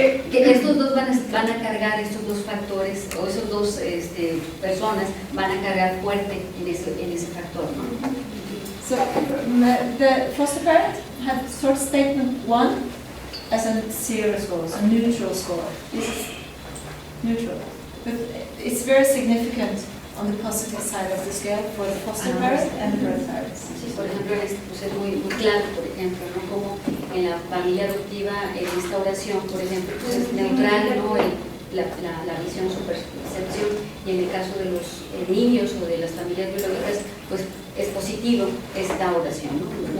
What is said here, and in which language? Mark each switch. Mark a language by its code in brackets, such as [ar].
[es] Que estos dos van a cargar, estos dos factores, o esos dos personas van a cargar fuerte en ese factor, ¿no? [en] So the foster parent have sort statement 1 as a zero score, so neutral score. This is neutral. But it's very significant on the positive side of the scale for the foster parent and the birth parents. [es] Sí, por ejemplo, pues es muy claro, por ejemplo, ¿no? Como en la familia adoptiva, en esta oración, por ejemplo, pues es neutral, ¿no? La visión, su percepción, y en el caso de los niños o de las familias biológicas, pues es positivo esta oración, ¿no?